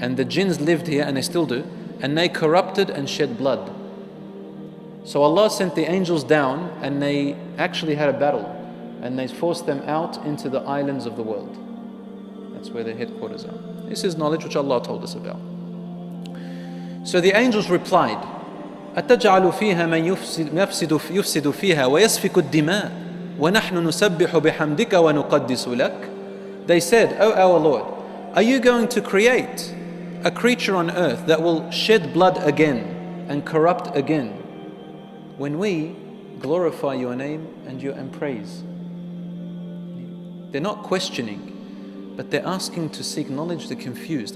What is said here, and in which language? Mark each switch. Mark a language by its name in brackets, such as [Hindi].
[English] And the jinns lived here, and they still do, and they corrupted and shed blood. So Allah sent the angels down, and they actually had a battle, and they forced them out into the islands of the world. That's where their headquarters are. This is knowledge which Allah told us about. [Arabic] So the angels replied, أَتَجْعَلُ فِيهَا مَنْ يُفْسِدُ فِيهَا وَيَسْفِكُ الدِّمَاءِ وَنَحْنُ نُسَبِّحُ بِحَمْدِكَ وَنُقَدِّسُ لَكَ. [English] They said, "O our Lord, are you going to create a creature on earth that will shed blood again and corrupt again when we glorify your name and praise?" They're not questioning, but they're asking to seek knowledge. They're confused.